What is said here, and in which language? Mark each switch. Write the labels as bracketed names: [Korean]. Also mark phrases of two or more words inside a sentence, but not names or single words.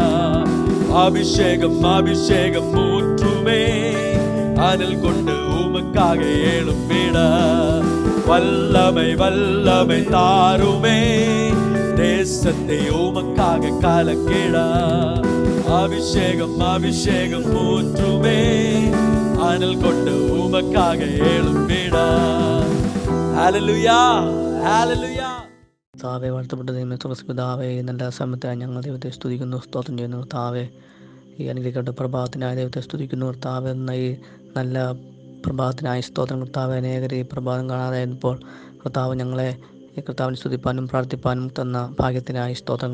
[Tamil] அபிஷேகம் அபிஷேகம் ஊற்றுமே, அனல் கொண்டு உமக்காக எழும்பிட. வல்லமை வல்லமை தாருமே, தேசத்தை உமக்காக கலக்கிட. அபிஷேகம் அபிஷேகம் ஊற்றுமே, அனல் கொண்டு உமக்காக எழும்பிட. [Malayalam] ഹല്ലേലൂയ ഹല്ലേലൂയ. താവേ വാഴ്ത്തപ്പെട്ട ദൈവമേ, തുളസിപിതാവേ, നല്ല സമയത്തായി ഞങ്ങൾ ദൈവത്തെ സ്തുതിക്കുന്നു, സ്തോത്രം ചെയ്യുന്നു. താവേ, ഈ അനുഗ്രഹിക്കപ്പെട്ട പ്രഭാതത്തിനായി ദൈവത്തെ സ്തുതിക്കുന്നു. താവേ, എന്ന ഈ നല്ല പ്രഭാതത്തിനായി സ്തോത്രം. കർത്താവേ, അനേകർ ഈ പ്രഭാതം കാണാതായിരുന്നപ്പോൾ കർത്താവ് ഞങ്ങളെ ഈ കർത്താവിനെ സ്തുതിപ്പാനും പ്രാർത്ഥിപ്പാനും തന്ന ഭാഗ്യത്തിനായി സ്തോത്രം.